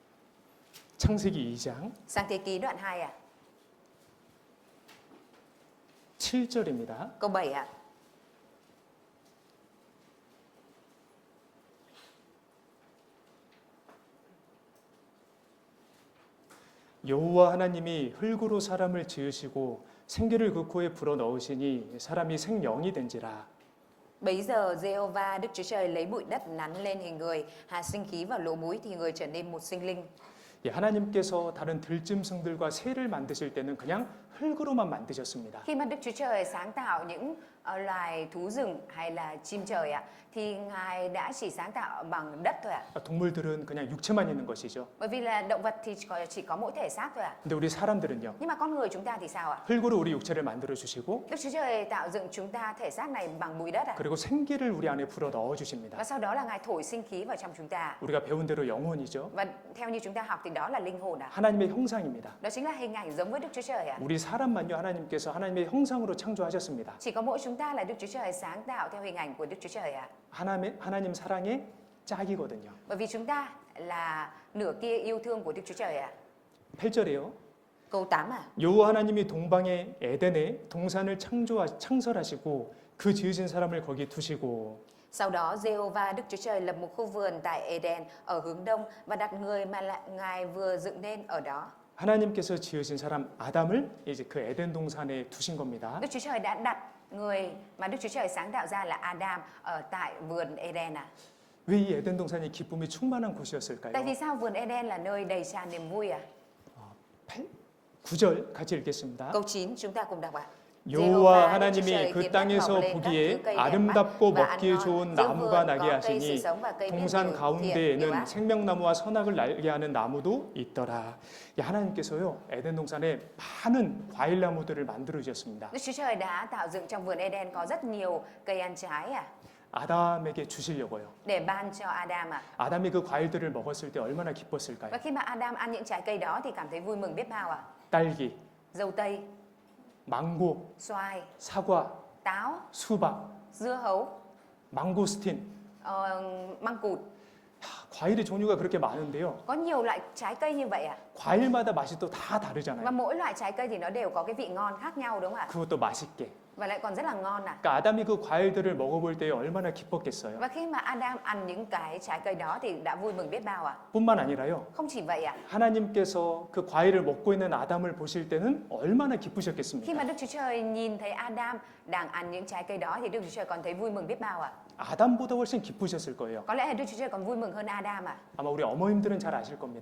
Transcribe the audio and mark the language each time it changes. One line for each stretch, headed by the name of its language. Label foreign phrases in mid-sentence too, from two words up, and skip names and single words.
Korean: 창세기 2장
Vietnamese: Sáng Thế Ký đoạn 2
Korean: 7절입니다.
Vietnamese: Câu 7 ạ.
Korean: 여호와 하나님이 흙으로 사람을 지으시고 생기를 그 코에 불어 넣으시니 사람이 생명이 된지라.
Vietnamese: Bấy giờ Giê-hô-va Đức Chúa Trời lấy bụi đất nắn lên hình người, hạ sinh khí vào lỗ mũi thì người trở nên một sinh linh.
Korean: 예, 하나님께서 다른 들짐승들과 새를 만드실 때는 그냥 흙으로만 만드셨습니다.
Vietnamese: Khi mà Đức Chúa Trời sáng tạo những loài thú rừng hay là chim trời ạ, thì Ngài đã chỉ sáng tạo bằng đất thôi ạ.
Korean: 동물들은 그냥 육체만 있는 것이죠.
Vietnamese: Bởi vì là động vật thì chỉ có mỗi thể xác thôi ạ.
Korean: 근데 우리 사람들은요.
Vietnamese: Nhưng mà con người chúng ta thì sao ạ?
Korean: 흙으로 우리 육체를 만들어 주시고
Vietnamese: Đức Chúa Trời tạo dựng chúng ta thể xác này bằng bụi đất ạ.
Korean: 그리고 생기를 우리 안에 불어 넣어 주십니다.
Vietnamese: Và sau đó là Ngài thổi sinh khí vào trong chúng ta.
Korean: 우리가 배운 대로 영혼이죠.
Vietnamese: Và theo như chúng ta học thì đó là linh hồn ạ.
Korean: 하나님의 형상입니다.
Vietnamese: Đó chính là hình ảnh giống với Đức Chúa Trời ạ.
Korean: 우리 사람만요 하나님께서 하나님의 형상으로 창조하셨습니다.
Vietnamese: Chỉ có mỗi chúng ta là Đức Chúa Trời sáng tạo theo hình ảnh của Đức Chúa Trời ạ.
Korean: 하나님 사랑의 짝이거든요.
Vietnamese: Bởi vì chúng ta là nửa kia yêu thương của Đức Chúa Trời ạ.
Korean: 8절이에요.
Vietnamese: Câu 8 ạ.
Korean: 여호와 하나님이 동방의 에덴에 동산을 창설하시고 그 지으신 사람을 거기 두시고
Vietnamese: Sau đó Giê-hô-va Đức Chúa Trời lập một khu vườn tại Eden ở hướng đông và đặt người mà Ngài vừa dựng nên ở đó.
Korean: 하나님께서 지으신 사람 아담을 이제 그 에덴 동산에 두신 겁니다.
Vietnamese: Đức Chúa Trời đã đặt người mà Đức Chúa Trời sáng tạo ra là Adam ở tại vườn Eden ạ.
Korean: 왜 이 에덴 동산이 기쁨이 충만한 곳이었을까요?
Vietnamese: Tại vì sao vườn Eden là nơi đầy tràn niềm vui ạ?
Korean: 9절 같이 읽겠습니다.
Vietnamese: Câu 9 chúng ta cùng đọc ạ.
Korean: 여호와 하나님이 그 땅에서 보기에 아름답고 먹기에 좋은 나무가 나게 하시니 동산 가운데에는 생명나무와 선악을 알게 하는 나무도 있더라. 하나님께서요 에덴 동산에 많은 과일 나무들을 만들어 주셨습니다.
Vietnamese: Đức Chúa Trời đã tạo dựng trong vườn Eden có rất nhiều cây ăn trái ạ.
Korean: 아담에게 주시려고요.
Vietnamese: Để ban cho Adam ạ.
Korean: 아담이 그 과일들을 먹었을 때 얼마나 기뻤을까요?
Vietnamese: Và khi mà Adam ăn những trái cây đó thì cảm thấy vui mừng biết bao ạ.
Korean: 딸기,
Vietnamese: Dâu tây,
Korean: 망고,
Vietnamese: xoài,
Korean: 사과,
Vietnamese: táo,
Korean: 수박,
Vietnamese: dưa hấu,
Korean: 망고스틴.
Vietnamese: măng cụt.
Korean: 과일의 종류가 그렇게 많은데요.
Vietnamese: Có nhiều loại trái cây như vậy ạ.
Korean: 과일마다 맛이 또 다
Vietnamese: Và
Korean: 다르잖아요.
Vietnamese: mỗi loại trái cây thì nó đều có cái vị ngon khác nhau đúng không ạ?
Korean: 그것도 맛있게.
Vietnamese: Và lại còn rất là ngon ạ.
Korean: 그러니까 아담이 그 과일들을 먹어볼 때 얼마나 기뻤겠어요.
Vietnamese: Và khi mà Adam ăn những cái trái cây đó thì đã vui mừng biết bao ạ.
Korean: 뿐만 아니라요.
Vietnamese: Không chỉ vậy ạ.
Korean: 하나님께서 그 과일을 먹고 있는 아담을 보실 때는 얼마나
Vietnamese: Khi
Korean: 기쁘셨겠습니까?
Vietnamese: mà Đức Chúa Trời nhìn thấy Adam đang ăn những trái cây đó thì Đức Chúa Trời còn thấy vui mừng biết bao ạ.
Korean: 아담보다 훨씬 기쁘셨을 거예요.
Vietnamese: Có lẽ là Đức Chúa Trời còn vui mừng hơn Adam ạ.
Korean: 아마 우리 어머님들은 잘 아실 겁니다.